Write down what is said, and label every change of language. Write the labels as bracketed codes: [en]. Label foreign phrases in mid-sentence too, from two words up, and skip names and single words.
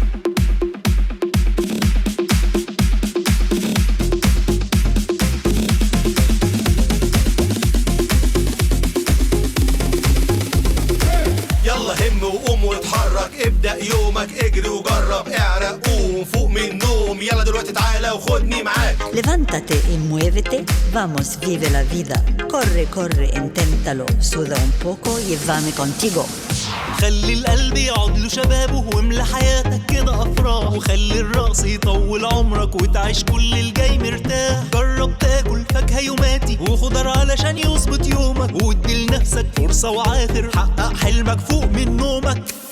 [ar] يلا هم وقوم واتحرك، ابدأ يومك، اجري وجرب، اعرق، قوم فوق من النوم، يلا دلوقتي تعالى وخدني معاك. [es] Levántate y muévete. Vamos, vive la vida. Corre, corre, inténtalo. Suda un poco y vame contigo. [ar] خلي القلب يقعد له شبابه، واملى حياتك كده افراح. وخلي الرأس يطول عمرك، وتعيش كل الجاي مرتاح. جرب تاكل فاكهة يوماتي وخضار علشان يظبط يومك، وادي لنفسك فرصة وعافر. حقق حلمك فوق من نومك.